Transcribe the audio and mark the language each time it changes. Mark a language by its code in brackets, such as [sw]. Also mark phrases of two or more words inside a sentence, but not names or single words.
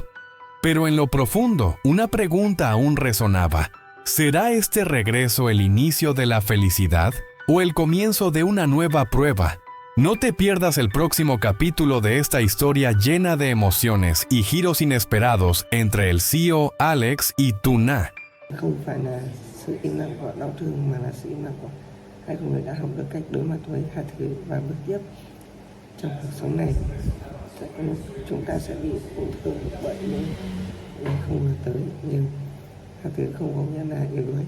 [es] Pero en lo profundo, una pregunta aún resonaba. ¿Será este regreso el inicio de la felicidad o el comienzo de una nueva prueba? No te pierdas el próximo capítulo de esta historia llena de emociones y giros inesperados entre el CEO Alex y Tuna. [vi] Không phải là sự im lặng của đau thương mà là sự im lặng của hai con người đã học được cách đối mặt với hai thứ và bước tiếp trong cuộc sống này. Sẽ có lúc chúng ta sẽ bị tổn thương bởi những không ngờ tới, nhưng hai thứ không có nghĩa là yếu đuối.